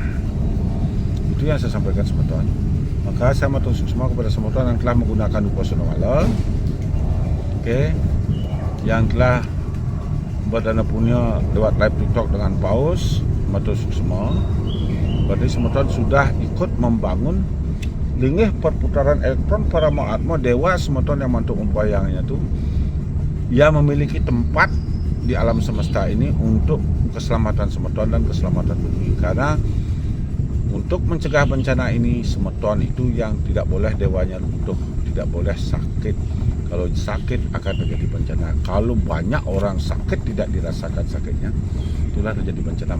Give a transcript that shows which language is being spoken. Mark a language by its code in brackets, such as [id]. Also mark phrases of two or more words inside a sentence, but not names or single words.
[id] Itu yang saya sampaikan semeton. Maka saya matur semua kepada semeton yang telah menggunakan Dupo Sedemala, yang telah berdana punya lewat live TikTok dengan Paus, matur semua. Berarti semeton sudah ikut membangun lingih perputaran elektron para atma dewa semeton yang mantuk membayangnya itu, ia memiliki tempat di alam semesta ini untuk keselamatan semeton dan keselamatan bumi. Karena untuk mencegah bencana ini, semeton itu yang tidak boleh dewanya runtuh, tidak boleh sakit. Kalau sakit akan terjadi bencana. Kalau banyak orang sakit tidak dirasakan sakitnya, itulah terjadi bencana.